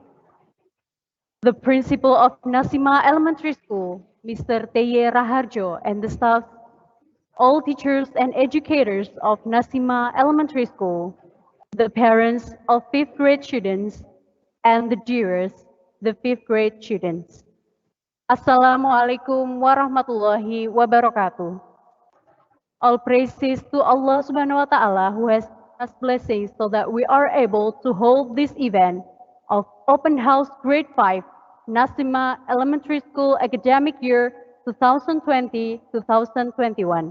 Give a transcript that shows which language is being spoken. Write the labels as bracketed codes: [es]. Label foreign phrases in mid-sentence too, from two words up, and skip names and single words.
[en] The Principal of Nasima Elementary School, Mr. Teye Raharjo, and the staff. All teachers and educators of Nasima Elementary School, the parents of 5th grade students, and the dearest, the 5th grade students. [ar] السلام عليكم ورحمة الله وبركاته. [en] All praises to [ar] الله سبحانه وتعالى [en] who has us blessings so that we are able to hold this event of Open House Grade 5 Nasima Elementary School academic year 2020-2021.